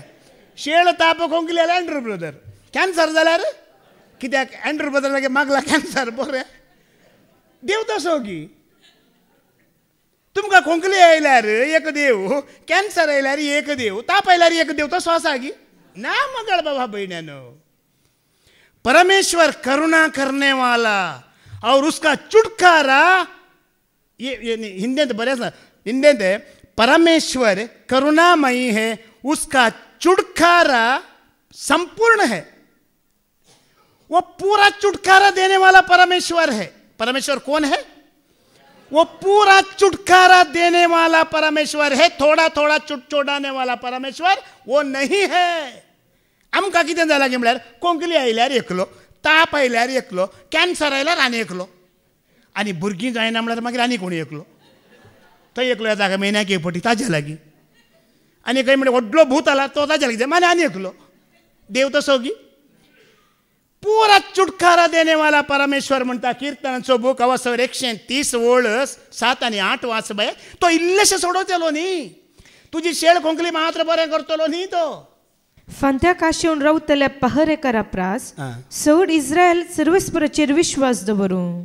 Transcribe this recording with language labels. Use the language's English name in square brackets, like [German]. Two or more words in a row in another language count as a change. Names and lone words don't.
[Konkani] शेळ ताप कोंकली जाल्यार एंड्रू ब्रदर. कॅन्सर जाल्यार कित्याक एंड्रू ब्रदर लागे मागला कॅन्सर. बरें देव तसो की तुमकां कोंकली आयल्यार एक देव, कॅन्सर आयल्यार एक देव, ताप आयल्यार एक देव. तसो आसा की ना मगळ बाबा बहण्यानो. [Hindi] परमेश्वर करुणा करने वाला और उसका छुटकारा ये हिंदी बरे हिंदी परमेश्वर करुणामयी है, उसका छुटकारा संपूर्ण है. वो पूरा छुटकारा देने वाला परमेश्वर है. परमेश्वर कौन है? वो पूरा छुटकारा देने वाला परमेश्वर है. थोड़ा थोड़ा छुटछोडाने वाला परमेश्वर वो नहीं है. [Konkani] आमकां कितें जालां की म्हळ्यार कोंकली आयल्यार एकलो, ताप आयल्यार एकलो, कॅन्सर आयल्यार आनी एकलो, आनी भुरगीं जायना म्हळ्यार मागीर आनी कोणी एकलो. थंय एकलो येता म्हयन्याक एक फावटी ताजे लागीं. आनी खंय म्हणजे व्हडलो भूत आला तो ताजे लागीं मागीर आनी एकलो. देव तसो की [Hindi] पूरा छुटकारा देने वाला परमेश्वर [Konkani] म्हणटा. किर्तनाचो बूक अवसर 130 ओळ 7 आनी 8 वाच बाय. तो इल्लेशें सोडवतलो न्ही. तुजी शेळ कोंकली मात्र बरें करतलो न्ही तो. फांत्या काशेवन रावतल्या पहरेकारा प्रास चड इस्रायल सर्वेस्पराचेर विश्वास दवरूं.